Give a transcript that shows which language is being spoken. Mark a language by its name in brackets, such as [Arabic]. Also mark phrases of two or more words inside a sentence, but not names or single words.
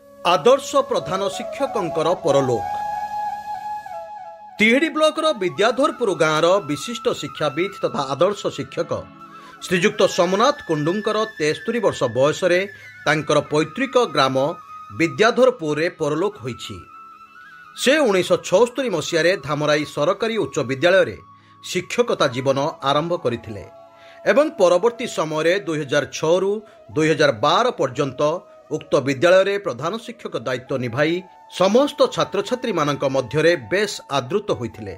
[Odia] ଆଦର୍ଶ ପ୍ରଧାନ ଶିକ୍ଷକଙ୍କର ପରଲୋକ। ତିହିଡ଼ି ବ୍ଲକର ବିଦ୍ୟାଧରପୁର ଗାଁର ବିଶିଷ୍ଟ ଶିକ୍ଷାବିତ ତଥା ଆଦର୍ଶ ଶିକ୍ଷକ ଶ୍ରୀଯୁକ୍ତ ସୋମନାଥ କୁଣ୍ଡୁଙ୍କର 73 ବର୍ଷ ବୟସ ତାଙ୍କର ପୈତୃକ ଗ୍ରାମ ବିଦ୍ୟାଧରପୁର ପରଲୋକ ହୋଇଛି। ସେ 1976 ମସିହା ଧାମରାଇ ସରକାରୀ ଉଚ୍ଚ ବିଦ୍ୟାଳୟ ଶିକ୍ଷକତା ଜୀବନ ଆରମ୍ଭ କରିଥିଲେ ଏବଂ ପରବର୍ତ୍ତୀ ସମୟ 2006 ରୁ 2012 ପର୍ଯ୍ୟନ୍ତ ଉକ୍ତ ବିଦ୍ୟାଳୟ ପ୍ରଧାନ ଶିକ୍ଷକ ଦାୟିତ୍ୱ ନିଭାଇ ସମସ୍ତ ଛାତ୍ର ଛାତ୍ରୀ ମାନଙ୍କ ମଧ୍ୟରେ ବେଶ ଆଦୃତ ହୋଇଥିଲେ।